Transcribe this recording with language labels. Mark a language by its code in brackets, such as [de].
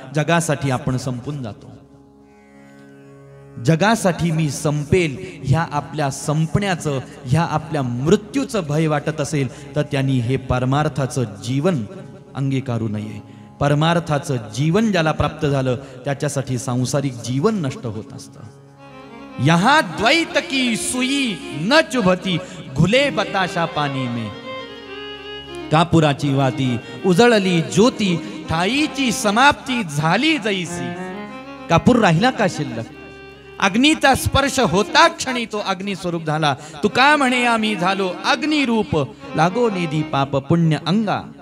[mr] जगासाठी आपण संपून जातो. जगासाठी मी संपेल ह्या आपल्या संपण्याचं, ह्या आपल्या मृत्यूचं भय वाटत असेल तर त्यांनी हे परमार्थाचं जीवन अंगीकारू नये. परमार्थाचं जीवन ज्याला प्राप्त झालं त्याच्यासाठी सांसारिक जीवन नष्ट होत असतं. [hi] यहां द्वैत की सुई न चुभती, घुले बताशा पाणी में. [mr] कापुराची वाती उजळली ज्योती, ठाईची समाप्ती झाली जैसी. कापूर राहिला का शिल्लक, अग्नीचा स्पर्श होता क्षणी तो अग्निस्वरूप झाला. तुका म्हणे आम्ही झालो अग्निरूप, लागो निधी पाप पुण्य अंगा.